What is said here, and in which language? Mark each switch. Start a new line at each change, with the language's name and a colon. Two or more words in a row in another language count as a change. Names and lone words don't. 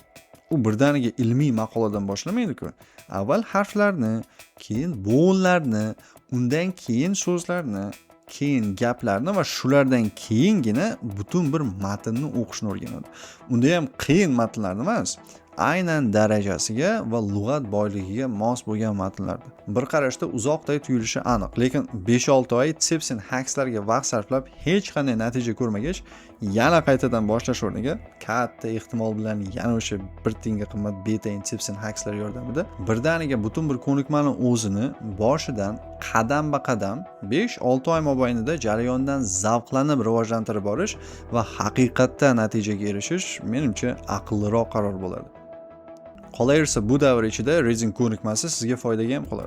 Uzbek: U birdaniga ilmiy maqoladan boshlamaydi-ku. Avval harflarni, keyin bo'g'inlarni, undan keyin so'zlarni, keyin gaplarni va shulardan keyingina butun bir matnni o'qishni o'rganadi. Unda ham qiyin matnlarni emas, aynan darajasiga va lug'at boyligiga mos bo'lgan matnlarda. Bir qarashda uzoqday tuyulishi aniq, lekin 5-6 oy
English: tips and hackslarga
Uzbek: vaqt sarflab hech qanday natija ko'rmagach, yana qaytadan boshlash o'rniga katta ehtimol bilan yana o'sha bir tiyinga qimmat betayin
English: tips and hackslar
Uzbek: yordamida birdaniga butun bir ko'nikmani o'zini boshidan qadam-ba-qadam 5-6 oy mobaynida jarayondan zavqlanib rivojlantirib borish va haqiqatda natijaga erishish menimcha aqlliroq qaror bo'ladi. Qolaversa bu davr ichida reading ko'nikmasi sizga foydaga ham qoladi.